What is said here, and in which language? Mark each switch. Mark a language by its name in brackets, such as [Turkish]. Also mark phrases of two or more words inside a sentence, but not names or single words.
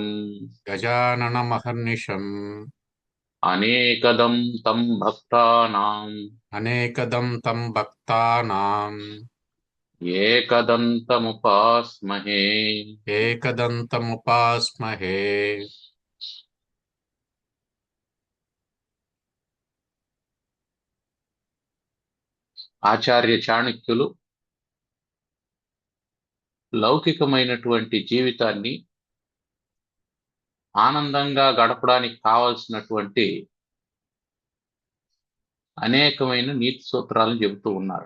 [Sanskrit] गजाननमहर्निशम् अनेकदं तं भक्तानां अनेकदं तं भक्तानाम् एकदन्तमुपास्महे। एकदन्तमुपास्महे। [Telugu] ఆచార్య చాణక్యులు లౌకికమైనటువంటి జీవితాన్ని ఆనందంగా గడపడానికి కావలసినటువంటి అనేకమైన నీతి సూత్రాలను చెబుతూ ఉన్నారు.